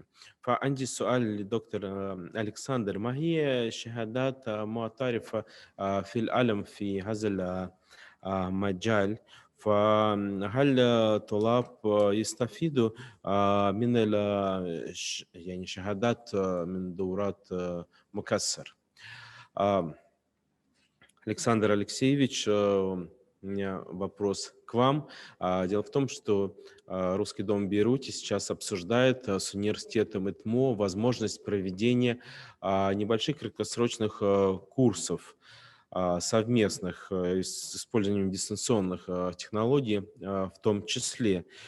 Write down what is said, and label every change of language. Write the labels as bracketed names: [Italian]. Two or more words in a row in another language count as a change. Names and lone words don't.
[Arabic] فعندي سؤال للدكتور ألكسندر، ما هي شهادات معترفة في العالم في هذا المجال؟ فهل طلاب يستفيدوا من يعني شهادات من دورات مكسر؟ [Russian] Александр Алексеевич, у меня вопрос к вам. Дело в том, что Русский дом в Бейруте сейчас обсуждает с университетом ИТМО возможность проведения небольших краткосрочных курсов совместных с использованием дистанционных технологий в том числе.